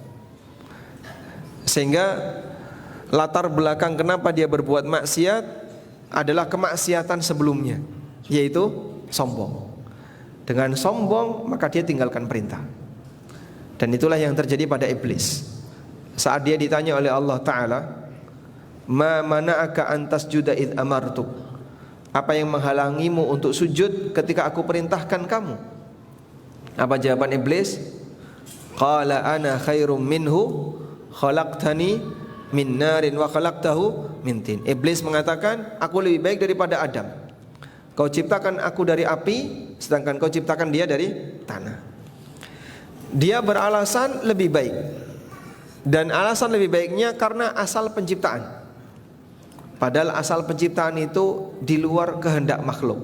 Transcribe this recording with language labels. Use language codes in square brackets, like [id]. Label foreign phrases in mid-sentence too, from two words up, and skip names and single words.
[id] Sehingga latar belakang kenapa dia berbuat maksiat adalah kemaksiatan sebelumnya, yaitu sombong. Dengan sombong maka dia tinggalkan perintah. Dan itulah yang terjadi pada iblis. Saat dia ditanya oleh Allah Ta'ala, [ar] ما منعك ألا تسجد إذ أمرتك, [id] apa yang menghalangimu untuk sujud ketika aku perintahkan kamu? Apa jawaban iblis? [ar] قال أنا خير منه خلقتني من نار وخلقته من طين. [id] Iblis mengatakan, aku lebih baik daripada Adam. Kau ciptakan aku dari api, sedangkan kau ciptakan dia dari tanah. Dia beralasan lebih baik, dan alasan lebih baiknya karena asal penciptaan. Padahal asal penciptaan itu di luar kehendak makhluk.